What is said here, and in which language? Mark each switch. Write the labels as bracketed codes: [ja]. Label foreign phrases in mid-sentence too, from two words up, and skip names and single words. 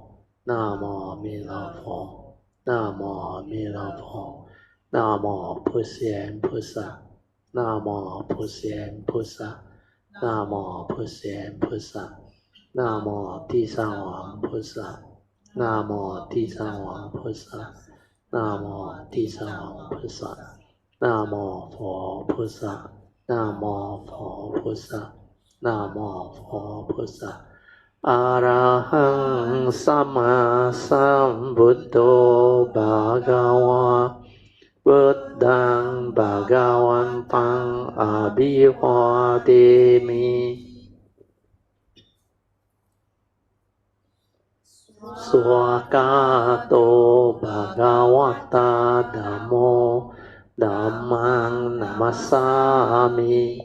[zh] 南无弥勒佛，南无弥勒佛，南无普贤菩萨，南无普贤菩萨，南无普贤菩萨，南无地藏王菩萨，南无地藏王菩萨，南无地藏王菩萨，南无佛菩萨，南无佛菩萨，南无佛菩萨。 [pi] อะระหังสัมมาสัมพุทโธภะคะวะพุทธังภะคะวันตังอะภิวาเทมิสวากาโตภะคะวะตาธัมโมธัมมังนัมมัสสามิ